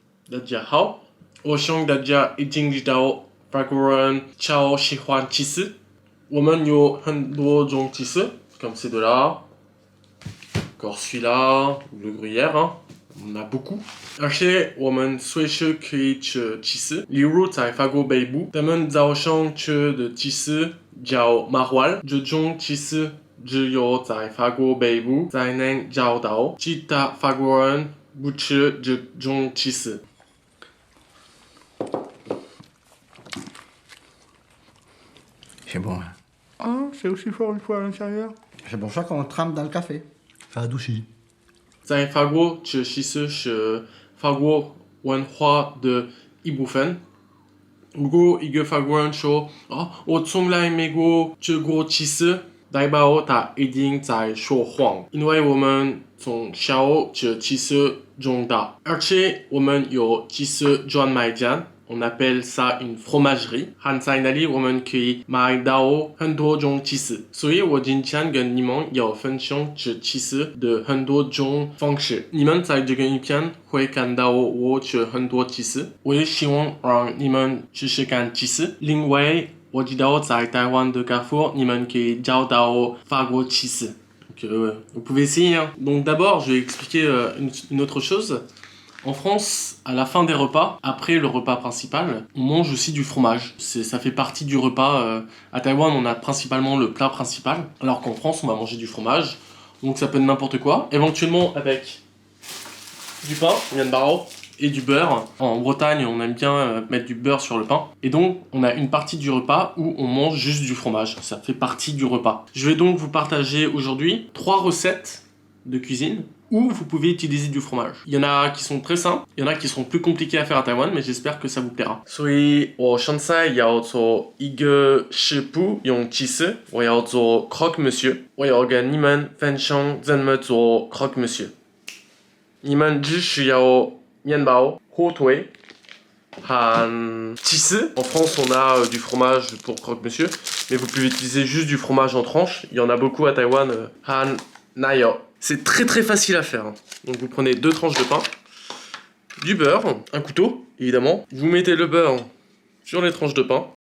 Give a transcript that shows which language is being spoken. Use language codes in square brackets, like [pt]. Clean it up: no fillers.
[zh] 大家好，我向大家已经知道法国人超喜欢起司。我们有很多种起司， [fr] comme ces deux-là, encore celui-là, le gruyère, hein. On a beaucoup. [zh] 而且我们随时可以吃起司，例如在法国北部，他们早上吃的起司叫马环，这种起司只有在法国北部才能找到，其他法国人不吃这种起司。 [fr] C'est bon. Hein. Ah, c'est aussi fort une fois à l'intérieur. C'est pour ça qu'on trempe dans le café. Ça adoucit. [zh] 在法国吃起司是法国文化的一部分。如果一个法国人说我从来没过吃过起司，代表他一定在说谎，因为我们从小吃起司长大，而且我们有起司专卖店。 [fr] On appelle ça une fromagerie. [zh] 和在那里我们可以买到很多种起司，所以我今天跟你们要分享吃起司的很多种方式。你们在这个影片会看到我吃很多起司，我也希望让你们试试看起司。另外，我知道在台湾的 Carrefour， 你们可以找到法国起司。 [fr] Donc, vous pouvez essayer. Hein. Donc d'abord, je vais expliquer une autre chose. En France, à la fin des repas, après le repas principal, on mange aussi du fromage. Ça fait partie du repas. À Taïwan, on a principalement le plat principal, alors qu'en France, on va manger du fromage. Donc ça peut être n'importe quoi. Éventuellement avec du pain, mian bao, et du beurre. En Bretagne, on aime bien mettre du beurre sur le pain. Et donc, on a une partie du repas où on mange juste du fromage. Ça fait partie du repas. Je vais donc vous partager aujourd'hui 3 recettes de cuisine où vous pouvez utiliser du fromage. Il y en a qui sont très simples, il y en a qui sont plus compliqués à faire à Taïwan, mais j'espère que ça vous plaira. [zh] 所以我现在要做一个食谱，用起司，我要做 croque monsieur， 我要跟你们分享怎么做 croque monsieur。你们只需要面包、火腿和起司。 [fr] En France, on a du fromage pour croque monsieur, mais vous pouvez utiliser juste du fromage en tranches. Il y en a beaucoup à Taïwan. Han Naya. C'est très très facile à faire. Donc vous prenez 2 tranches de pain, du beurre, un couteau évidemment. Vous mettez le beurre sur les tranches de pain.